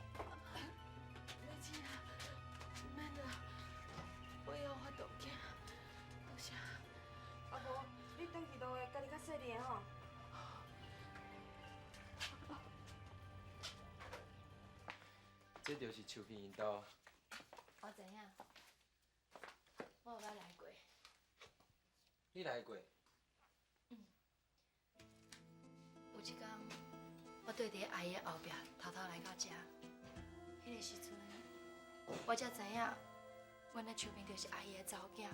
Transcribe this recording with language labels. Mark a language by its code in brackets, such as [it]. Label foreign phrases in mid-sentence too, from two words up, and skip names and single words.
[nan] 妹姐啊，唔免啦，我以后有法度行，多谢。啊无，你转去都会家己较细腻的吼。这就是树片因兜。我知影，我有捌来过。你来过？有一天，我对伫阿姨的后壁偷偷来到遮，迄个时阵，我才知影，阮的树片就是阿姨的查某囝。